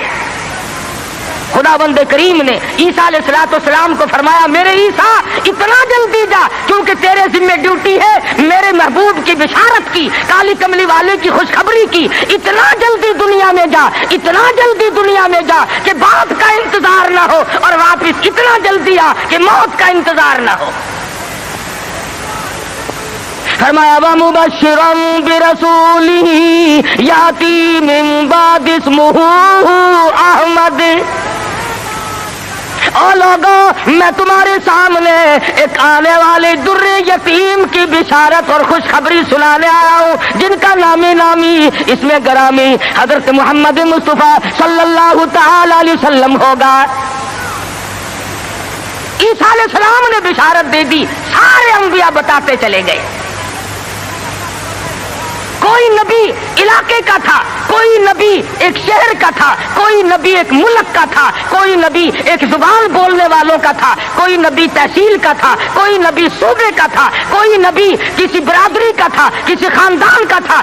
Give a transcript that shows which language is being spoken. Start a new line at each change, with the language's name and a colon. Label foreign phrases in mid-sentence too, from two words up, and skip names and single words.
Hindi: खुदावंद करीम ने ईसा अलैहिस्सलाम को फरमाया मेरे ईसा इतना जल्दी जा, क्योंकि तेरे जिम्मे ड्यूटी है मेरे महबूब की बिशारत की, काली कमली वाले की खुशखबरी की। इतना जल्दी दुनिया में जा, इतना जल्दी दुनिया में जा कि बाप का इंतजार ना हो, और वापिस इतना जल्दी आ कि मौत का इंतजार ना हो।
Arabic: फरमाया و مبشرا برسوله يأتي من بعد اسمه أحمد.
Hindi: और लोगों, मैं तुम्हारे सामने एक आने वाले दुर्रे यतीम की बिशारत और खुशखबरी सुनाने आया हूँ, जिनका नामी नामी इसमें गरामी हजरत मोहम्मद मुस्तफा
Arabic: صلى الله تعالى عليه وسلم
Hindi: होगा। ईसा अलैहिस्सलाम ने बिशारत दे दी, सारे अंबिया बताते चले गए। कोई नबी इलाके का था, कोई नबी एक शहर का था, कोई नबी एक मुल्क का था, कोई नबी एक जुबान बोलने वालों का था, कोई नबी तहसील का था, कोई नबी सूबे का था, कोई नबी किसी बरादरी का था, किसी खानदान का था।